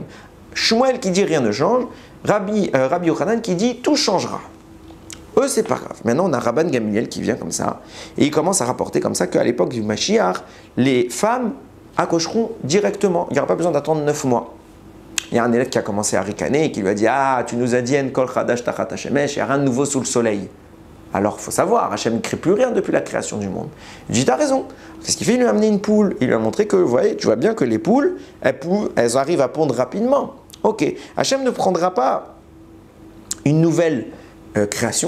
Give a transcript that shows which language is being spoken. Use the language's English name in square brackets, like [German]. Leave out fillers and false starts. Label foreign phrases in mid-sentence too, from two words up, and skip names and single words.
[French] Shmuel qui dit rien ne change, Rabbi Yochanan qui dit tout changera. Eux, c'est pas grave. Maintenant, on a Rabban Gamliel qui vient comme ça, et il commence à rapporter comme ça qu'à l'époque du Mashiach, les femmes accoucheront directement. Il n'y aura pas besoin d'attendre 9 mois. Il y a un élève qui a commencé à ricaner et qui lui a dit « Ah, tu nous as dit [Hebrew] אין כל חדש תחת השמש, [French] il n'y a rien de nouveau sous le soleil. » Alors, il faut savoir, Hachem ne crée plus rien depuis la création du monde. Il dit « T'as raison. » C'est ce qu'il fait, il lui a amené une poule. Il lui a montré que, vous voyez, tu vois bien que les poules, elles arrivent à pondre rapidement. Ok, Hachem ne prendra pas une nouvelle création.